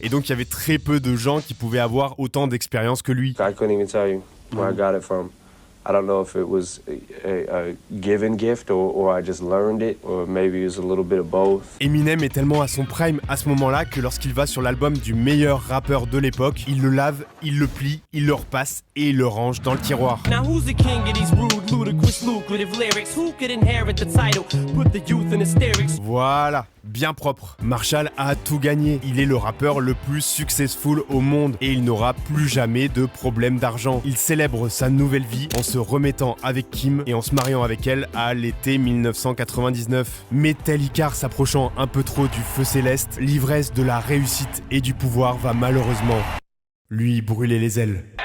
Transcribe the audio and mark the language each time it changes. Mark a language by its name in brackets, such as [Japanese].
[French] Et donc il y avait très peu de gens qui pouvaient avoir autant d'expérience que lui. [English] I couldn't even tell you where I got it from. I don't know if it was a given gift or I just learned it, or maybe it was a little bit of both. [French] Eminem est tellement à son prime à ce moment-là que lorsqu'il va sur l'album du meilleur rappeur de l'époque, il le lave, il le plie, il le repasse et il le range dans le tiroir. [English] Now who's the king of these rude, ludicrous, lucrative lyrics? Who could inherit the title? Put the youth in hysterics. [French] Voilà, bien propre. Marshall a tout gagné. Il est le rappeur le plus successful au monde et il n'aura plus jamais de problème d'argent. Il célèbre sa nouvelle vie en se remettant avec Kim et en se mariant avec elle à l'été 1999. Mais tel Icare s'approchant un peu trop du feu céleste, l'ivresse de la réussite et du pouvoir va malheureusement lui brûler les ailes.